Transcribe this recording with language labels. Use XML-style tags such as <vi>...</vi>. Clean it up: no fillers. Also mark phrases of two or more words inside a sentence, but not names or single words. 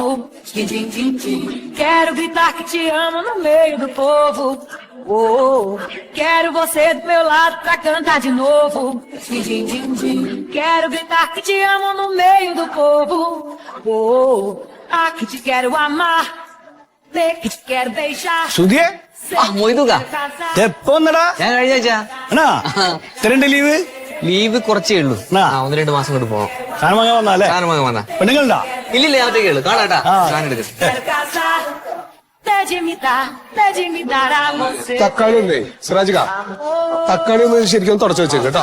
<pt>Quero gritar que te amo no meio do povo. Oh, quero você do meu lado pra cantar de novo. Quero gritar que te amo no meio do povo. Oh, que te quero amar, que te quero beijar.</pt> <ml>സുധിയേ, എപ്പോ വന്നടാ? ഞാൻ കഴിഞ്ഞ ആഴ്ച. ഇത്രണ്ട് ലീവ്? ലീവ് കുറച്ചേ ഉള്ളൂ. 1-2 മാസം കൊണ്ട് പോവാം. സാധനം വാങ്ങാൻ വന്നാലേ? സാധനം വാങ്ങാൻ വന്നാ. പെണ്ണുങ്ങളുണ്ടാ? ഇല്ലില്ല, ഞാൻ ഒറ്റയ്ക്കേ ഉള്ളൂ. കാണാട്ടാ, സാധനം എടുക്കും. തക്കാളി ഒന്നേ സിറാജിക, തക്കാളി ഒന്ന് ശരിക്കും തുടച്ചു വെച്ചേക്ക് കേട്ടോ.</ml>